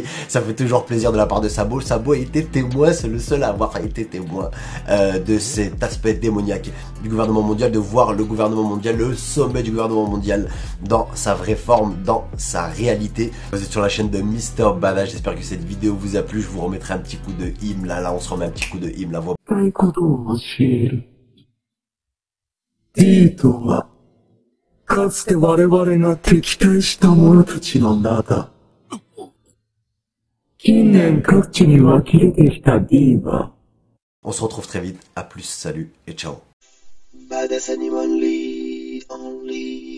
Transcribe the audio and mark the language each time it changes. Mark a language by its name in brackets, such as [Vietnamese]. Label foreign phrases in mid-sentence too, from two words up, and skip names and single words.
[French] Ça fait toujours plaisir de la part de Sabo. Sabo a été témoin, c'est le seul à avoir été témoin de cet aspect démoniaque du gouvernement mondial, de voir le gouvernement mondial, le sommet du gouvernement mondial dans sa vraie forme, dans sa réalité. Vous êtes sur la chaîne de Mister Bada, j'espère que cette vidéo vous a plu. Je vous remettrai un petit coup de Im, là on se remet un petit coup de Im, la voix. [Japanese] たいことを教える。D とは、かつて我々が敵対した者たちの名だ。近年各地に湧き出てきた D は、 [French] On se retrouve très vite, à plus, salut et ciao. Badass Anime Only.